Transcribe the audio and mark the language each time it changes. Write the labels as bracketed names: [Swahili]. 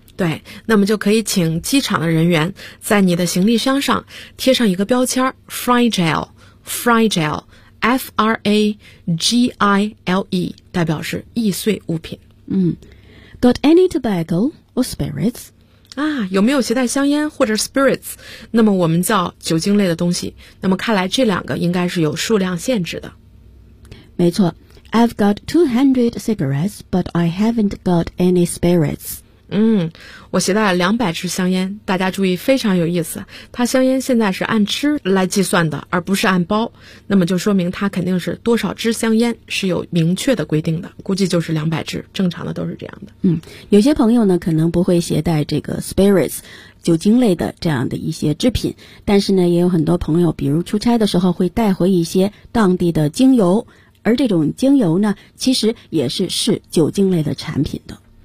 [Chinese] 对，那么就可以请机场的人员在你的行李箱上贴上一个标签 [English] fragile,Fragile, F-R-A-G-I-L-E, [Chinese] 代表是易碎物品。 [English] Got any tobacco or spirits? [Chinese] 啊，有没有携带香烟或者 spirits? 那么我们叫酒精类的东西。那么看来这两个应该是有数量限制的。没错， [English] I've got 200 cigarettes, but I haven't got any spirits. [Chinese] 我携带了200支香烟，大家注意非常有意思，它香烟现在是按支来计算的，而不是按包，那么就说明它肯定是多少支香烟是有明确的规定的，估计就是200支，正常的都是这样的。有些朋友呢可能不会携带这个 spirits 酒精类的这样的一些制品，但是呢也有很多朋友比如出差的时候会带回一些当地的精油，而这种精油呢其实也是酒精类的产品的，